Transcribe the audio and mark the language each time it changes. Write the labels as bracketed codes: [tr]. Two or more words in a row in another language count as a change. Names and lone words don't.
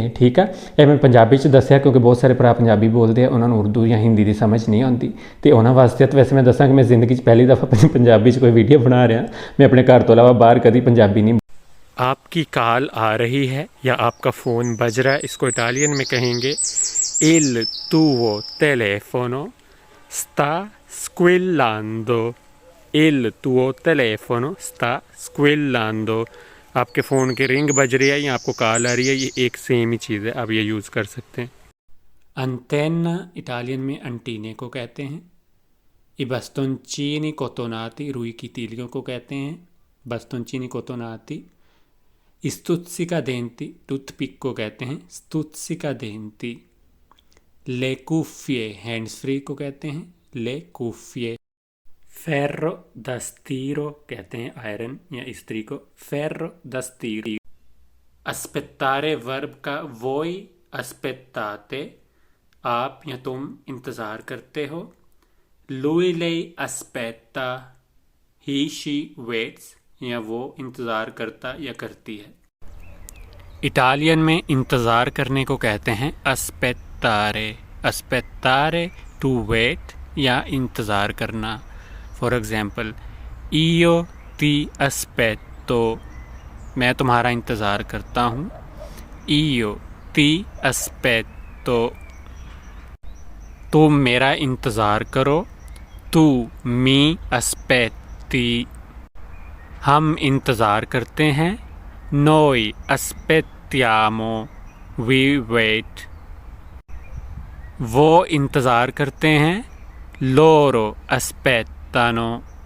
[hi] ठीक है, ये मैं पंजाबी दस्या क्योंकि बहुत सारे भरा पंजाबी बोलते हैं, उन्होंने उर्दू या हिंदी की समझ नहीं आती। तो उन्होंने वास्ते तो वैसे मैं दसा कि मैं जिंदगी पहली दफ़ा पंजाबी कोई वीडियो बना रहा, मैं अपने घर तो अलावा बाहर कभी पंजाबी नहीं। आपकी कॉल आ रही है या आपका फ़ोन बज रहा है, इसको इटालियन में कहेंगे [it] il tuo telefono sta squillando, il tuo telefono sta squillando। [hi] आपके फ़ोन की रिंग बज रही है या आपको कॉल आ रही है, ये एक सेम ही चीज़ है, आप ये यूज़ कर सकते हैं। अंटेना इटालियन में अंटीने को कहते हैं। [it] i bastoncini cotonati [hi] रुई की तीलियों को कहते हैं, [it] bastoncini cotonati. [hi] Stuzzicadenti, टूथपिक को कहते हैं stuzzicadenti। [it] le cuffie, [en] hands free [hi] को कहते हैं [it] le cuffie. ferro da stiro [hi] कहते हैं आयरन या इस्त्री को [it] ferro da stiro। aspettare वर्ब का voi aspettate, [hi] आप या तुम इंतज़ार करते हो। [it] lui lei aspetta, [en] he she waits, [hi] या वो इंतज़ार करता या करती है। इटालियन में इंतज़ार करने को कहते हैं aspettare। aspettare [en] to wait [hi] या इंतज़ार करना। [en] for example [it] io ti aspetto, [hi] मैं तुम्हारा इंतज़ार करता हूँ। [it] io ti aspetto, [hi] तुम मेरा इंतज़ार करो। [it] tu mi aspetti, [hi] हम इंतज़ार करते हैं। [it] noi aspettiamo, [en] we wait, [hi] वो इंतज़ार करते हैं। [it] loro aspettano,